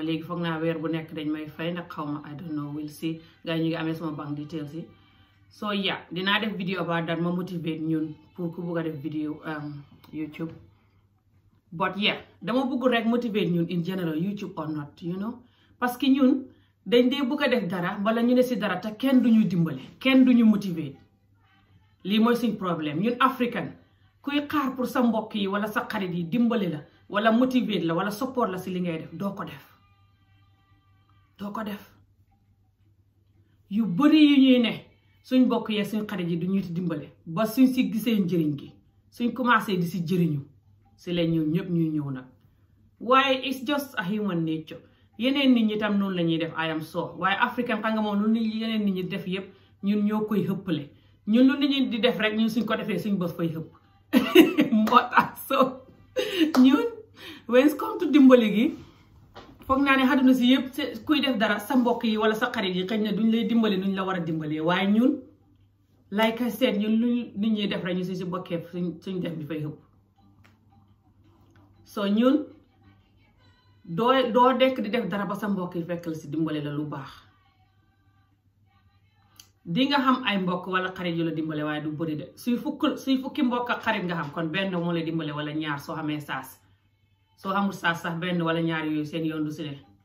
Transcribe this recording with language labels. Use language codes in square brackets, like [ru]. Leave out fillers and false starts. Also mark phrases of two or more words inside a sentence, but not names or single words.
[wo] léegi foog naa weer bu nekk dañ may fay nag xaw ma [en] I don't know we'll see [wo] gaa yi ñu ngi amee sama [en] bank details [wo] yi so yeah dinaa def vidéo [en] about that [wo] ma motivate ñun pour ku bugg a def vidéo YouTube [en] but yeah [wo] dama bugg rek motivate ñun [en] in general YouTube or not you know [fr] parce que [wo] ñun dañ dee bugg a def dara wala ñu ne si dara te kenn duñu dimbale kenn duñu motivate lii mooy suñ problème ñun africain kuy xaar pour sa mbokk yi wala sa xarit yi dimbale la wala motivate la wala support la si li ngay def doo ko def yu bari yu ñuy ne suñ mbokk yee suñ xarit yi du ñuy dimbale ba suñ si gisee njëriñ gi suñ commencé di si jëriñu si leen ñoom ñëpp ñuy ñëw nag waaye [en] it's just a human [wo] nature yeneen nit ñi tam noonu la ñuy def [en] I am so [wo] waaye africain xam nga moom lu yeneen nit ñi def yëpp ñun ñoo koy xëppale ñun lu nit ñi di def rek ñun suñ ko defee suñ bës fay xëpp moo tax so ñun [en] when it come to [wo] dimbali gi foog naa ne àdduna si yëpp kuy def dara sa mbokk yi wala sa xarit yi xëy na duñ lay dimbali nuñ la war a dimbalee waaye ñun [en] like I said [wo] ñun lu nit ñuy def rek ñu si bokkee suñ def bi fay xëpp so ñun doo dekk di def dara ba sa mbokk yi fekk la si dimbale la lu baax di nga xam ay mbokk wala xarit yu la dimbale waaye du bëri de suy fukki mbokk ak xarit nga xam kon benn moo la dimbale wala ñaar soo xamee saas soo xamul saas sax benn wala ñaar yooyu seen yoon du si ne